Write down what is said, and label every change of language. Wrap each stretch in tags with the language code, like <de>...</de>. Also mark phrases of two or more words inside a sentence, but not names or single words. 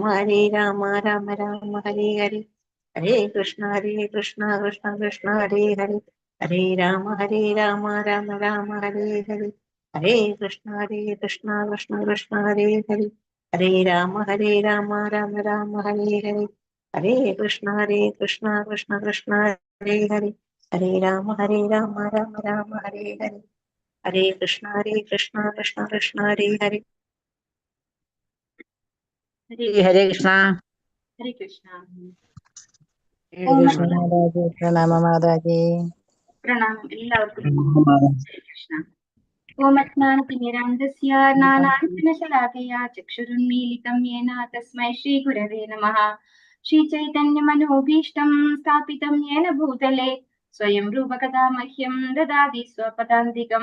<sa>राम राम हरे हरे हरे कृष्ण कृष्ण हरे हरे हरे राम राम हरे हरे हरे कृष्ण कृष्ण हरे हरे हरे राम राम हरे हरे हरे कृष्ण कृष्ण हरे हरे हरे राम राम हरे हरे हरे कृष्ण कृष्ण हरे हरे हरे कृष्ण. हरे कृष्ण.</sa> <ml>മാതാജി പ്രണാമ. മാതാജി പ്രണാമം എല്ലാവർക്കും.</ml> <sa>हरे कृष्ण. ओमज्ञानतिमिरान्धस्य नानार्थनशलाकया चक्षुरुन्मीलितं येन तस्मै श्रीगुरवे नमः. श्रीचैतन्यमनोभीष्टं स्थापितं येन भूतले स्वयं रूपकथा मह्यं ददाति स्वपदान्तिकं.</sa>